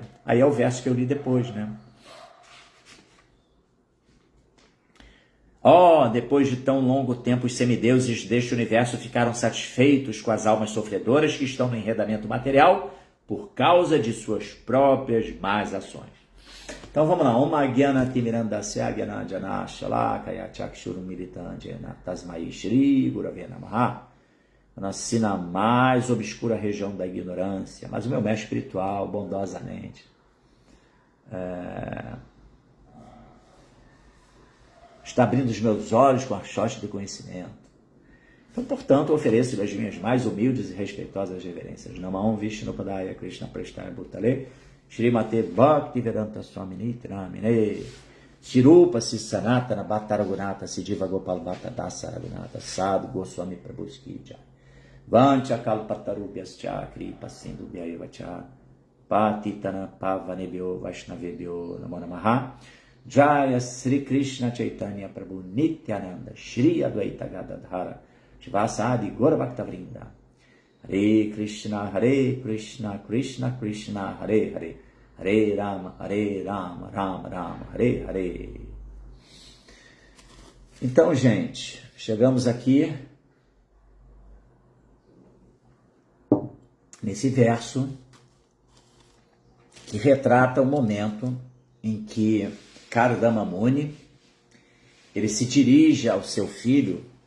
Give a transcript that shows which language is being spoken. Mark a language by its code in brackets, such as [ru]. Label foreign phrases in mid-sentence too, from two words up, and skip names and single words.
[pt] Aí é o verso que eu li depois, né? Depois de tão longo tempo, os semideuses deste universo ficaram satisfeitos com as almas sofredoras que estão no enredamento material por causa de suas próprias más ações. Então vamos lá. [sa] Om Agyana Timirandasya Gyananjana Shalakaya Chakshuru Militandjena Tasmai Shri Gurave Namaha. [pt] Eu nasci na mais obscura região da ignorância, mas o meu mestre espiritual, bondosamente, está abrindo os meus olhos com a choche do conhecimento. Então, portanto, ofereço as minhas mais humildes e respeitosas reverências. [sa] Namah Vishnu Padaya Krishna Prestaya Bhutale Shrimate Bhakti Vedanta Swami Nitramine Shirupa Sanatana Bhattaragunata Siddhiva Gopal Bhatta Dasa Ragunata Sadhu Goswami Prabhuski Jai Vancha Kalpatarubhyascha Kripa Sindhu Bhyayevacha Patitana Pavanebhyo Vaishnavebhyo Namo Namaha Jaya Sri Krishna Chaitanya Prabhu Nityananda Shri Advaita Gadadhara Shivasadi Gora Bhaktavrinda Hare Krishna Krishna Krishna Hare Hare Hare Rama Rama Rama Hare Hare. [pt] Então, gente, chegamos aqui nesse verso que retrata o momento em que Kardama Muni ele se dirige ao seu filho